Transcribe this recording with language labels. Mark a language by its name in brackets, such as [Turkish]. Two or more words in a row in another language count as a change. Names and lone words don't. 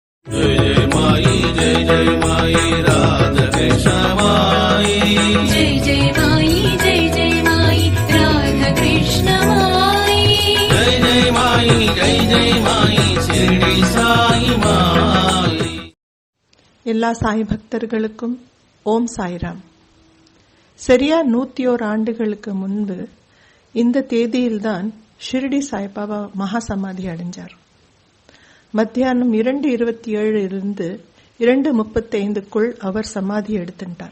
[Hindi] जय जय माई जय जय माई राधा कृष्ण माई जय जय माई जय जय माई राधा कृष्ण माई जय जय माई जय जय माई शिरडी साई माई. [Tamil] எல்லா சாய் பக்தர்களுக்கும் ஓம் சாய்ராம். சரியா 101 ஆண்டுகளுக்கு முன்பு இந்த தேதியில்தான் ஷிரடி சாய்பாபா மகா சமாதி அடைஞ்சார். மத்தியானம் 2:27 இருந்து 2:35க்குள் அவர் சமாதி எடுத்துட்டார்.